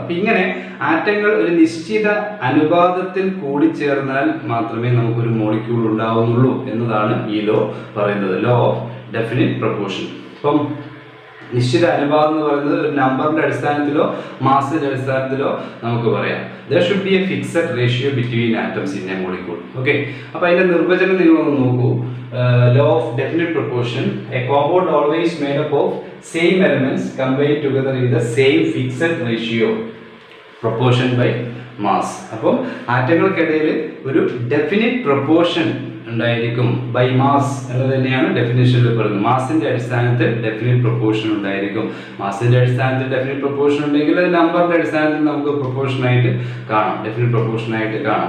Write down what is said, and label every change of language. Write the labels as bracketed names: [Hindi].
[Malayalam] അപ്പം ഇങ്ങനെ ആറ്റങ്ങൾ ഒരു നിശ്ചിത അനുപാതത്തിൽ കൂടിച്ചേർന്നാൽ മാത്രമേ നമുക്കൊരു മോളിക്യൂൾ ഉണ്ടാവുന്നുള്ളൂ എന്നതാണ് ഈ ലോ പറയുന്നത്, ലോ ഓഫ് ഡെഫിനിറ്റ് പ്രൊപ്പോർഷൻ. അപ്പം നിശ്ചിത അനുപാതം എന്ന് പറയുന്നത് ഒരു നമ്പറിന്റെ അടിസ്ഥാനത്തിലോ മാസിന്റെ അടിസ്ഥാനത്തിലോ നമുക്ക് പറയാം. [English] There should be a fixed ratio between atoms in a molecule. Okay. [Malayalam] അപ്പോൾ അതിന്റെ നിർവചനം നിങ്ങളൊന്ന് നോക്കൂ. [English] Law of definite proportion. A compound always made up of same elements combined together in the same fixed ratio. Proportion by mass. [Malayalam] അപ്പോൾ ആറ്റങ്ങൾക്കിടയിൽ ഒരു definite proportion ഉണ്ടായിരിക്കും by mass എന്ന് തന്നെയാണ് ഡെഫിനിഷനിൽ പറയുന്നത്. മാസിന്റെ അടിസ്ഥാനത്തിൽ ഡെഫിനിറ്റ് പ്രൊപ്പോർഷൻ ഉണ്ടായിരിക്കും. മാസിന്റെ അടിസ്ഥാനത്തിൽ ഡെഫിനിറ്റ് പ്രൊപ്പോർഷൻ ഉണ്ടെങ്കിൽ അത് നമ്പറിന്റെ അടിസ്ഥാനത്തിൽ നമുക്ക് പ്രൊപ്പോർഷൻ ആയിട്ട് കാണാം, ഡെഫിനിറ്റ് പ്രൊപ്പോർഷൻ ആയിട്ട് കാണാം.